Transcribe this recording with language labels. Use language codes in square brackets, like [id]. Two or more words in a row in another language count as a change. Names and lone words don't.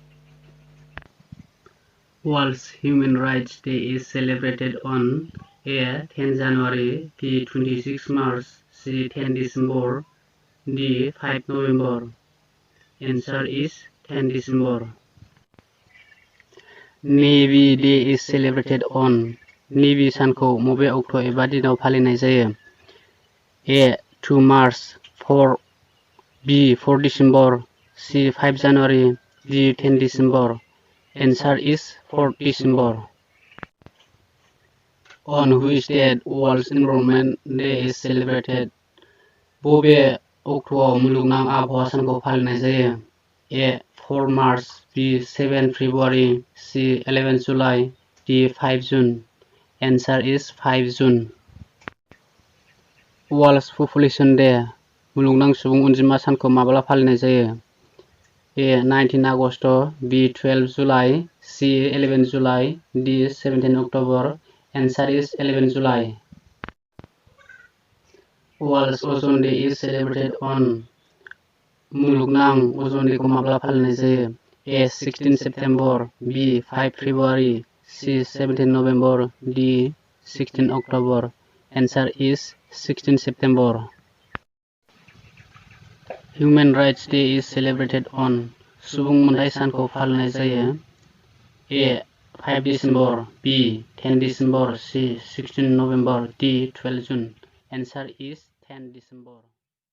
[en] World Human Rights Day is celebrated on A. 10 January, B. 26 March, C. 10 December, D. 5 November. Answer is 10 December. Navy Day is celebrated on [brx] Navy सानखौ बबे अक्ट' एबा दिनाव फालिनाय जायो? [en] A. 2 March, 4 B. 4 December, C. 5 January, D. 10 December. Answer is 4 December. On which date World Environment Day is celebrated? [brx] बबे अक्ट'आव मुलुगनां आबहावा सानखौ फालिनाय जायो? [en] A. 4 March, B. 7 February, C. 11 July, D. 5 June. Answer is 5 June. World Population Day [brx] मुलुगनां सुबुं अनजिमा सानखौ माब्ला फालिनाय जायो? [en] A. 19 August, B. 12 July, C. 11 July, D. 17 October. Answer is 11 July. World Ozone Day is celebrated on [brx] मुलुगनां [en] Ozone Day [brx] खौ माब्ला फालिनाय जायो? [en] A. 16 September, B. 5 February, C. 17 November, D. 16 October. Answer is 16 September. Human Rights Day is celebrated on [brx] सुबुं मोनथाय सानखौ फालिनाय जायो? [en] A. 5 December, B. 10 December, C. 16 November, D. 12 June. Answer is 10 December.